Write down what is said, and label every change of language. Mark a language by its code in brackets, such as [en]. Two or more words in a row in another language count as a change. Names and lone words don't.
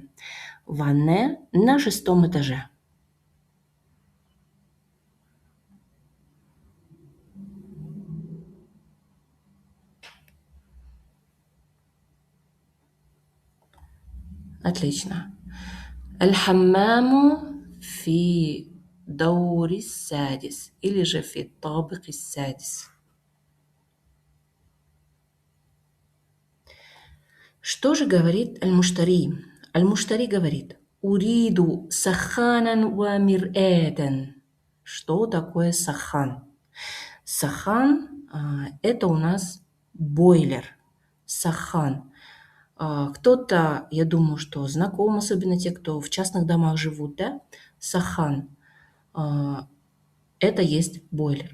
[ru] Ванная на 6-м этаже. Отлично. [ar] الحمام في دور السادس [ru] или же [ar] في الطابق السادس. [ru] Что же говорит аль-муштари? Аль-муштари говорит: [ar] «أريد سخانا ومرآة». [ru] Что такое сахан? Сахан это у нас бойлер. Сахан. Кто-то, я думаю, что знаком, особенно те, кто в частных домах живут, да? Сахан. Это есть бойлер.